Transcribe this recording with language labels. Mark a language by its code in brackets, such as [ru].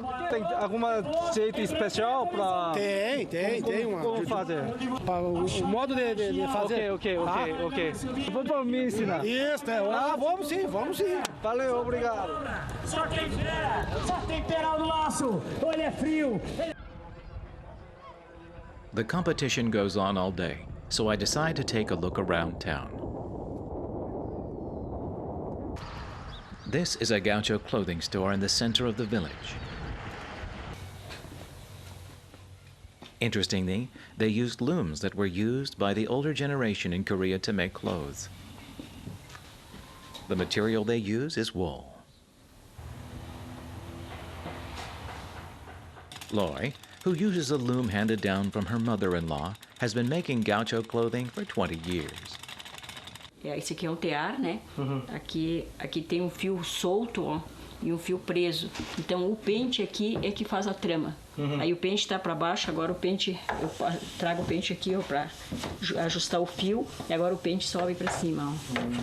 [pt] Tem alguma jeito especial para? Tem uma. Como fazer? O modo de fazer. Ok. Vamos para me ensinar. Isso, vamos sim. Valeu, obrigado. Só temperar no laço, ou ele é frio. [en] The competition goes on all day, so I decide to take a look around town. This is a gaucho clothing store in the center of the village. Interestingly, they used looms that were used by the older generation in Korea to make clothes. The material they use is wool. Loy, who uses a loom handed down from her mother-in-law, has been making gaucho clothing for 20 years. [pt] Esse aqui é um tear, né? Aqui tem um fio solto, ó, e um fio preso. Então o pente aqui é que faz a trama. Aí o pente está para baixo, agora o pente, eu trago o pente aqui para ajustar o fio e agora o pente sobe para cima, ó.